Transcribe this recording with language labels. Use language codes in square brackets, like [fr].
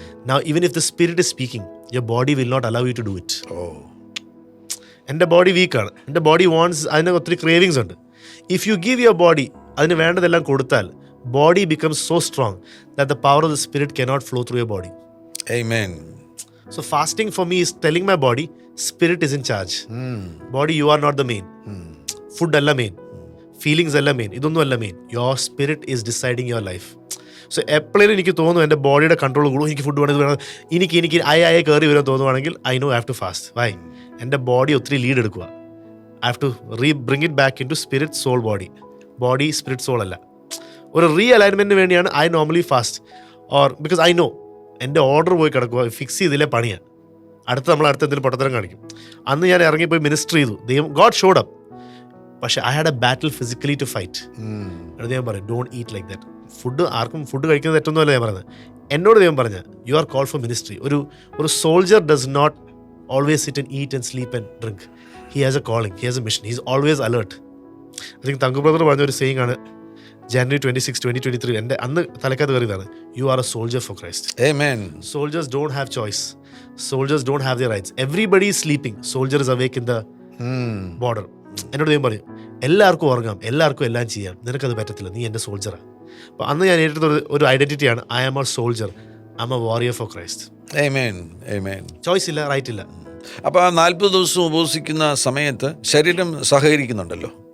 [en] Now even if the spirit is speaking, your body will not allow you to do it. [ml] എൻ്റെ body വീക്കാണ്, എൻ്റെ body wants, അതിന് ഒത്തിരി cravings ഉണ്ട്. [en] if you give your body [ml] അതിന് വേണ്ടതെല്ലാം കൊടുത്താൽ, [en] Body becomes so strong that the power of the spirit cannot flow through your body. Amen. So fasting for me is telling my body, spirit is in charge. Body, you are not the main. [ml] Food alla main, feelings alla main, idonnu alla main. [en] Your spirit is deciding your life. [ml] So എപ്പോഴും എനിക്ക് തോന്നുന്നു എൻ്റെ ബോഡിയുടെ control കൂടും, എനിക്ക് food വേണം, എനിക്ക് ആയ കയറി വരാൻ തോന്നുവാണെങ്കിൽ [en] I know I have to fast. Why? [ml] എൻ്റെ ബോഡി ഒത്തിരി ലീഡ് എടുക്കുക. [en] I have to bring it back in to spirit soul body. Body spirit soul അല്ല. [ml] ഒരു അലൈൻമെൻറ്റിന് വേണ്ടിയാണ് [en] I normally fast. [ml] Or because I know എൻ്റെ ഓർഡർ പോയി കിടക്കുക, fix ചെയ്തില്ലേ പണിയാണ്. അടുത്ത എന്തെങ്കിലും പൊട്ടത്തരം കാണിക്കും. അന്ന് ഞാൻ ഇറങ്ങിപ്പോയി മിനിസ്റ്റർ ചെയ്തു. ദൈവം ഗോഡ് ഷോഡ് അപ്പ്. [en] പക്ഷേ I had a battle physically to fight. [ml] അത് ഞാൻ പറയും, [en] Don't eat like that. [ml] ആർക്കും ഫുഡ് കഴിക്കുന്നത് തെറ്റൊന്നുമല്ല ഞാൻ പറയുന്നത്. എന്നോട് ദൈവം പറഞ്ഞ, [en] You are called for ministry. ഒരു soldier does not always sit and eat and sleep and drink. He has a calling, he has a mission, he is always alert. I think Thanku brother [ml] പറഞ്ഞ ഒരു saying ആണ്, [en] January 26, 2023. [ml] എൻ്റെ അന്ന് തലക്കകത്ത് കയറിയതാണ്, [en] You are a soldier for Christ. Amen. Soldiers don't have choice. Soldiers don't have their rights. Everybody is sleeping. Soldier is awake in the border. [ml] എന്നോട് ദൈവം പറയും, എല്ലാവർക്കും ഉറങ്ങാം, എല്ലാവർക്കും എല്ലാം ചെയ്യാം, നിനക്കത് പറ്റത്തില്ല, നീ എൻ്റെ സോൾജറാണ്. അപ്പോൾ അന്ന് ഞാൻ ഏറ്റെടുത്ത ഒരു ഐഡൻറ്റിറ്റിയാണ്, [en] I am a soldier. I am a warrior for Christ. Amen, amen. [ml] Choice ഇല്ല, റൈറ്റ് ഇല്ല. അപ്പോൾ ആ 40 ദിവസം ഉപവസിക്കുന്ന സമയത്ത് ശരീരം സഹകരിക്കുന്നുണ്ടല്ലോ.